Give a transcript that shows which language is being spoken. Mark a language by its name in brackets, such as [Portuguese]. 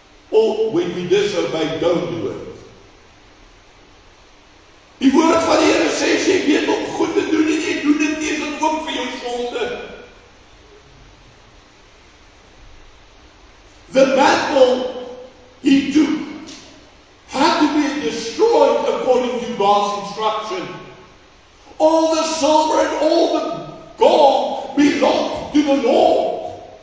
[English] Or when we disobey, don't do it. [Afrikaans] Die woord van die Here sê, jy weet om goed te doen en jy doen dit nie, is dit ook vir jou sonde. [English] The mantle he took had to be destroyed according to God's instruction. All the silver and all the gold belonged to the Lord.